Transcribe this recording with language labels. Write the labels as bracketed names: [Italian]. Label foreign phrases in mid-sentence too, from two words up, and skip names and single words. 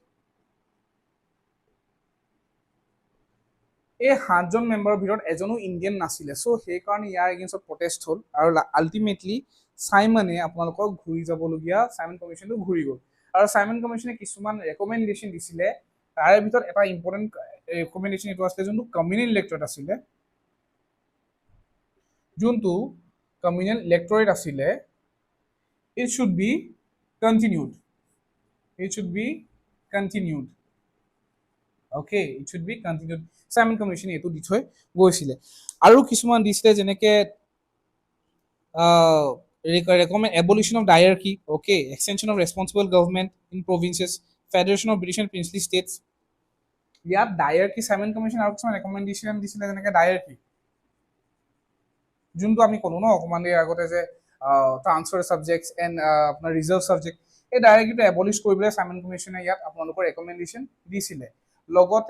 [Assamese] এই 7জন মেম্বাৰৰ ভিতৰত এজনো ইণ্ডিয়ান নাছিলে চ' সেইকাৰণে ইয়াৰ এগেইনষ্টত প্ৰটেষ্ট হ'ল আৰু আল্টিমেটলি চাইমনে আপোনালোকক ঘূৰি যাবলগীয়া চাইমন কমিশ্যনটো ঘূৰি গ'ল আৰু চাইমন কমিশ্যনে কিছুমান ৰেকমেণ্ডেশ্যন দিছিলে তাৰে ভিতৰত এটা [English] important recommendation [Assamese] এইটো আছিলে যোনটো [English] communal electorate [Assamese] আছিলে যোনটো [English] communal electorate [Assamese] আছিলে [English] it should be continued okay it should be continued [Assamese] চাইমন কমিশ্যন এইটো দি থৈ গৈছিলে আৰু কিছুমান দিছিলে যেনেকৈ [English] recommend abolition of diarchy okay extension of responsible government in provinces federation of British and princely states [Assamese] ইয়াত ডায়াৰকি চাইমন কমিশ্যন আৰু কিছুমান ৰেকমেণ্ডেশ্যন দিছিলে যেনেকৈ ডায়াৰকি যোনটো আমি ক'লো ন অকণমান দেৰি আগতে যে [English] transfer subjects and [Assamese] আপোনাৰ [English] reserve subject [Assamese] এই ডাইৰেক্টটো এবলিছ কৰিবলৈ চাইমন কমিশ্যনে ইয়াত আপোনালোকৰ ৰেকমেণ্ডেশ্যন দিছিলে লগতে